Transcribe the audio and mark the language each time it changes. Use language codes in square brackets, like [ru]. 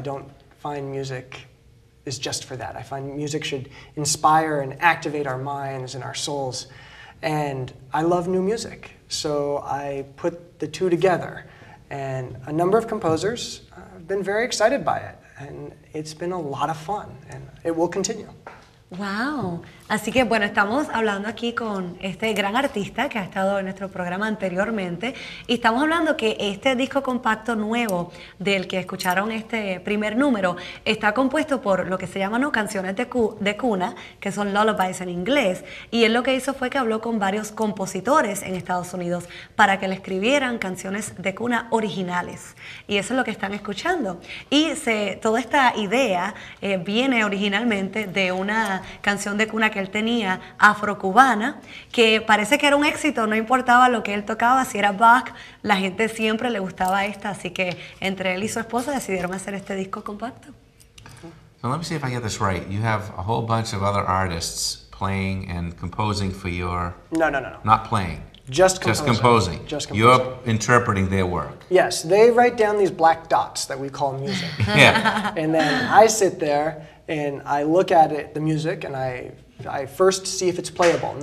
[en] I don't find music is just for that. I find music should inspire and activate our minds and our souls. And I love new music, so I put the two together. And a number of composers have been very excited by it, and it's been a lot of fun, and it will continue. Wow. [es] Así que bueno, estamos hablando aquí con este gran artista que ha estado en nuestro programa anteriormente, y estamos hablando que este disco compacto nuevo del que escucharon este primer número está compuesto por lo que se llaman canciones de cuna, que son lullabies en inglés, y él lo que hizo fue que habló con varios compositores en Estados Unidos para que le escribieran canciones de cuna originales, y eso es lo que están escuchando. Y toda esta idea viene originalmente de una canción de cuna que él tenía, afrocubana, que parece que era un éxito, no importaba lo que él tocaba, si era Bach, la gente siempre le gustaba esta, así que entre él y su esposa decidieron hacer este disco compacto. [en] So let me see if I get this right. You have a whole bunch of other artists playing and composing for your... No. Not playing. Just composing. You're interpreting their work. Yes, they write down these black dots that we call music. Yeah. And then I sit there and I look at it, the music, and I first see if it's playable.